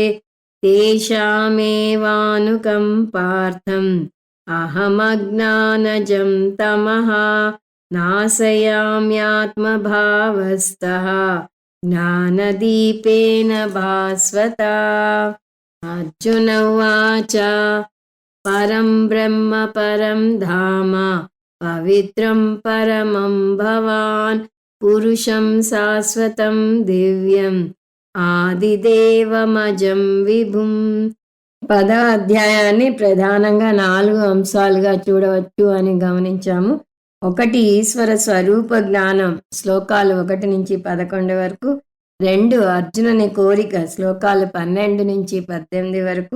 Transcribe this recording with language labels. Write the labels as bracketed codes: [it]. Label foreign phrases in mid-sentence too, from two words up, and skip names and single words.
[sa] तेषामेवानुकम्पार्थम् अहमज्ञानजं तमः नाशयाम्यात्मभावस्थः ज्ञानदीपेन भास्वता। अर्जुन उवाच परं ब्रह्म परं धाम पवित्रं परमं भवान् पुरुषं शाश्वतं दिव्యం ఆదిదేవమజం విభుం. [te] 10వ అధ్యాయాన్ని ప్రధానంగా 4 అంశాలుగా చూడవచ్చు అని గమనించాము. 1 ఈశ్వర స్వరూప జ్ఞానం శ్లోకాలు 1 నుంచి 11 వరకు. 2 అర్జునుని కోరిక శ్లోకాలు 12 నుంచి 18 వరకు.